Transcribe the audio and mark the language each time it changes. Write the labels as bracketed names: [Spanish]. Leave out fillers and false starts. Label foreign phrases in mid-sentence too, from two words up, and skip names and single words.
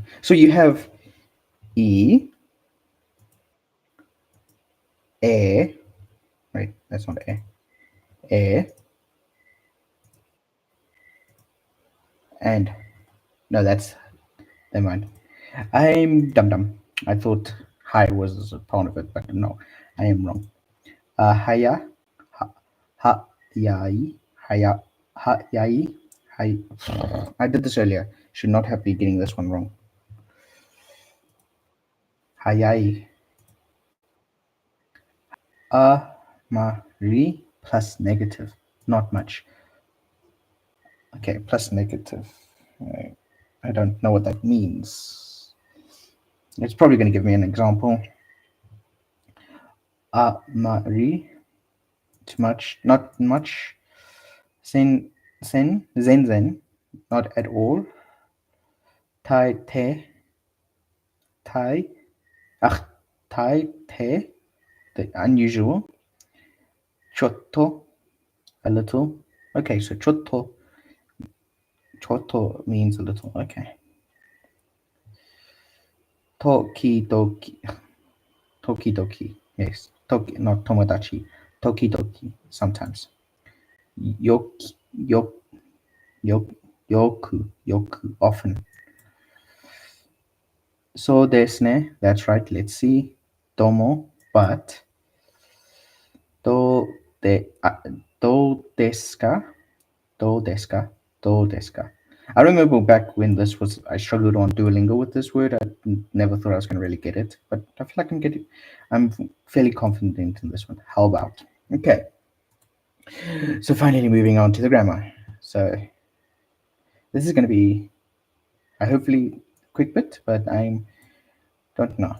[English] So you have E, E, right? That's not E. E, and No, that's never mind. I'm dum dum. I thought hi was a part of it, but no, I am wrong. [Japanese] Haya, ha, ha, yai, haya, ha, yai, hi. [English] I did this earlier. Should not have been getting this one wrong. Hayai. Mari plus negative. Not much. Okay, plus negative. I I don't know what that means. It's probably going to give me an example. Mari, too much, not much. [Japanese] Sen, zen, [English] not at all. [Japanese] Tai, te, tai, ach, tai, te, [English] the unusual. Chotto, a little. Okay, so chotto means a little. Okay. [Japanese] Tokidoki, tokidoki. [English] Yes, not tomodachi. Tokidoki, [Japanese] sometimes. Yoki, yok, yok, yoku, often. So desne, [English] that's right. Let's see. Domo, but. [Japanese] Do de, do deska, do deska, do deska. [English] I remember back when this was, I struggled on Duolingo with this word. I never thought I was going to really get it, but I feel like I'm fairly confident in this one. How about? Okay, so finally moving on to the grammar. So this is going to be a hopefully quick bit, but I don't know.